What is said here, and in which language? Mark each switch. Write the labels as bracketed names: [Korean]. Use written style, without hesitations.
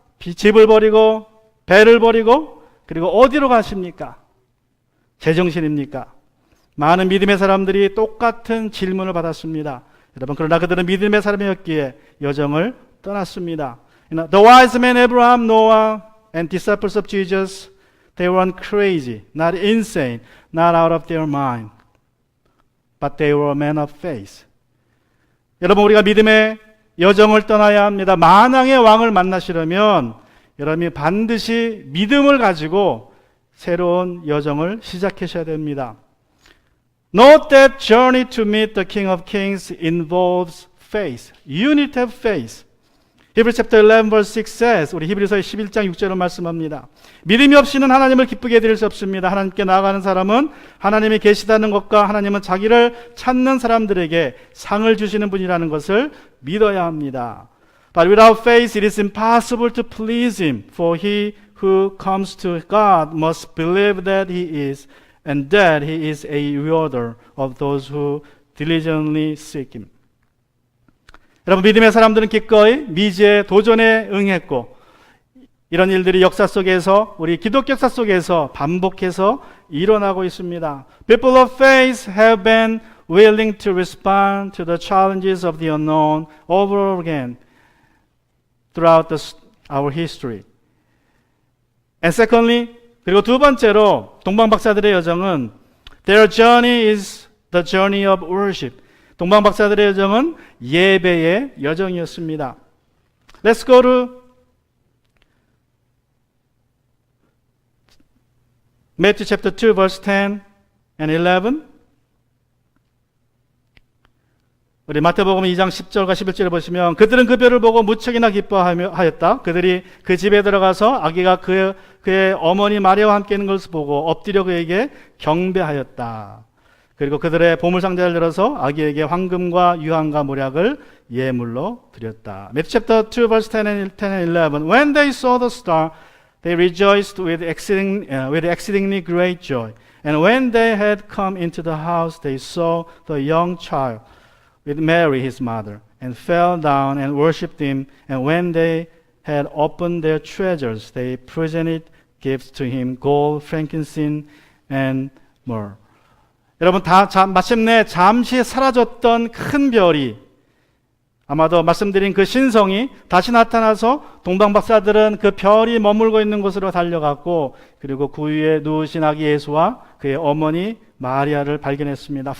[Korean] 집을 버리고 배를 버리고 그리고 어디로 가십니까? 제정신입니까? 많은 믿음의 사람들이 똑같은 질문을 받았습니다. 여러분, 그러나 그들은 믿음의 사람이었기에 여정을 떠났습니다. [English] The wise men Abraham, Noah, and disciples of Jesus, they weren't crazy, not insane, not out of their mind, but they were men of faith. [Korean] 여러분, 우리가 믿음의 여정을 떠나야 합니다. 만왕의 왕을 만나시려면 여러분이 반드시 믿음을 가지고 새로운 여정을 시작하셔야 됩니다. [English] Note that journey to meet the King of Kings involves faith. You need to have faith. Hebrews chapter 11 verse 6 says, [Korean] 우리 히브리서 11장 6절로 말씀합니다. 믿음이 없이는 하나님을 기쁘게 드릴 수 없습니다. 하나님께 나아가는 사람은 하나님이 계시다는 것과 하나님은 자기를 찾는 사람들에게 상을 주시는 분이라는 것을 믿어야 합니다. [English] But without faith it is impossible to please Him, for he who comes to God must believe that He is, and that He is a rewarder of those who diligently seek Him. [Korean] 여러분, 믿음의 사람들은 기꺼이 미지의 도전에 응했고 이런 일들이 역사 속에서, 우리 기독교 역사 속에서 반복해서 일어나고 있습니다. [English] People of faith have been willing to respond to the challenges of the unknown over and over again throughout our history. And secondly, [Korean] 그리고 두 번째로 동방박사들의 여정은 [English] their journey is the journey of worship. [Korean] 동방박사들의 여정은 예배의 여정이었습니다. [English] Let's go to Matthew chapter 2 verse 10 and 11. [Korean] 우리 마태복음 2장 10절과 11절을 보시면 그들은 그 별을 보고 무척이나 기뻐하였다. 그들이 그 집에 들어가서 아기가 그의 어머니 마리아와 함께 있는 것을 보고 엎드려 그에게 경배하였다. 그리고 그들의 보물상자를 열어서 아기에게 황금과 유황과 모략을 예물로 드렸다. [English] Matthew chapter 2 verse 10 and 11. When they saw the star, they rejoiced with exceedingly great joy. And when they had come into the house, they saw the young child with Mary his mother, and fell down and worshipped him. And when they had opened their treasures, they presented gifts to him, gold, frankincense, and myrrh. [Korean] 여러분, 마침내 잠시 사라졌던 큰 별이, 아마도 말씀드린 그 신성이 다시 나타나서 동방박사들은 그 별이 머물고 있는 곳으로 달려갔고, 그리고 그 위에 누우신 아기 예수와 그의 어머니 마리아를 발견했습니다.